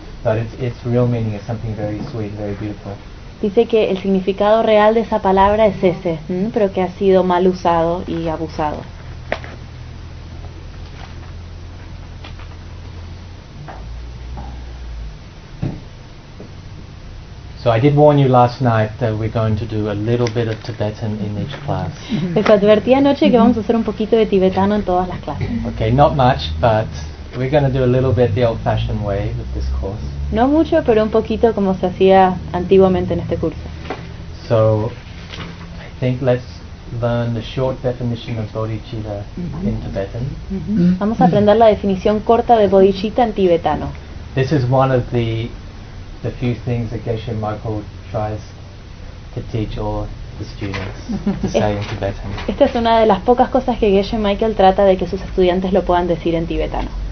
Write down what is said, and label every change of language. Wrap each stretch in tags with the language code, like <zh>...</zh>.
<en>But its real meaning is something very sweet, very beautiful.</en> <es>Dice que el significado real de esa palabra es ese, pero que ha sido mal usado y abusado.</es> <en>So I did warn you last night that we're going to do a little bit of Tibetan in each class.</en> <es>Les advertí anoche que vamos a hacer un poquito de tibetano en todas las clases.</es> <en>Okay, not much, but we're going to do a little bit the old-fashioned way with this course.</en> <es>No mucho, pero un poquito como se hacía antiguamente en este curso.</es> <en>So I think let's learn the short definition of bodhicitta in Tibetan.</en> <es>Vamos a aprender la definición corta de bodhicitta en tibetano.</es> <en>This is one of the few things that Geshe Michael tries to teach all the students to say in Tibetan.</en> <es>Esta es una de las pocas cosas que Geshe Michael trata de que sus estudiantes lo puedan decir en tibetano.</es>